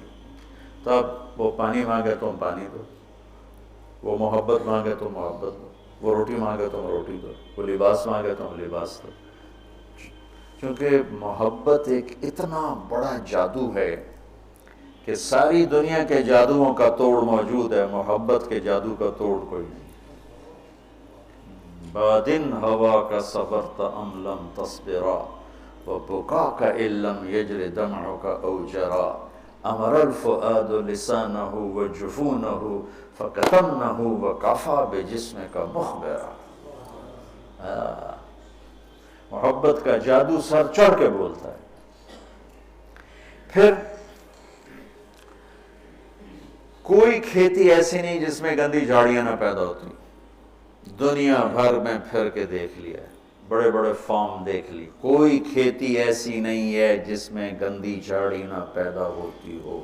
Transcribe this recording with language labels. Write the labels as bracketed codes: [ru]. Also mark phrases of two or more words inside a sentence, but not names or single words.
[ur] تو اب وہ پانی مانگے تم پانی دو، وہ محبت مانگے تو محبت دو، وہ روٹی مانگے تم روٹی دو، وہ لباس مانگے تم لباس دو. کیونکہ محبت ایک اتنا بڑا جادو ہے کہ ساری دنیا کے جادوؤں کا توڑ موجود ہے، محبت کے جادو کا توڑ کوئی نہیں. [ar] بادن ہوا کا صبرت ام لم تصبرا وبکاک ان لم یجر دمعک او جرا امر الفؤاد لسانہ وجفونہ فکتمنہ وکفا بجسمک مخبرا. [ur] محبت کا جادو سر چڑھ کے بولتا ہے. پھر کوئی کھیتی ایسی نہیں جس میں گندی جھاڑیاں نہ پیدا ہوتی. دنیا بھر میں پھر کے دیکھ لیا، بڑے بڑے فارم دیکھ لی، کوئی کھیتی ایسی نہیں ہے جس میں گندی جھاڑی نہ پیدا ہوتی ہو.